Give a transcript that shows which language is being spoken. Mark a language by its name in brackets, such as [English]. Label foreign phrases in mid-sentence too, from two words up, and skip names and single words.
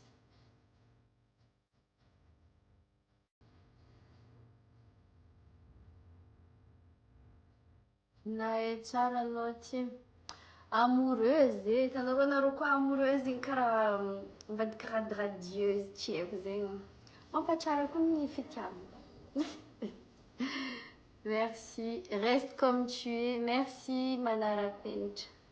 [Malagasy] Nae tsara anao ty amoureuse hitanao anareo koa amoureuse igny karaha mivadika radieuse tsy haiko zegny mampatsara koa ny fitiavana. [French] Merci, reste comme tu es. Merci Manara Penitra.